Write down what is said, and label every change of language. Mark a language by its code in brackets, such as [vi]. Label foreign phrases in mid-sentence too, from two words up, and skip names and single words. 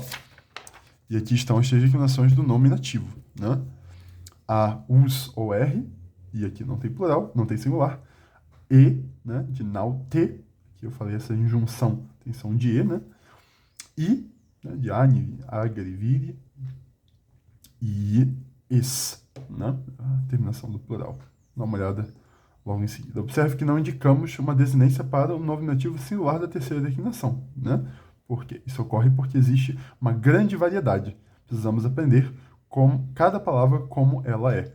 [pt] E aqui estão as 3 declinações do nominativo, né? A, us ou R, e aqui não tem plural, não tem singular. E, né, de nau, te, que eu falei essa injunção, tem som de E, né? I, né, de ani, agri, viri, e es, né? A terminação do plural. Dá uma olhada logo em seguida. Observe que não indicamos uma desinência para o nominativo singular da terceira declinação, né? Porque isso ocorre porque existe uma grande variedade. Precisamos aprender cada palavra como ela é.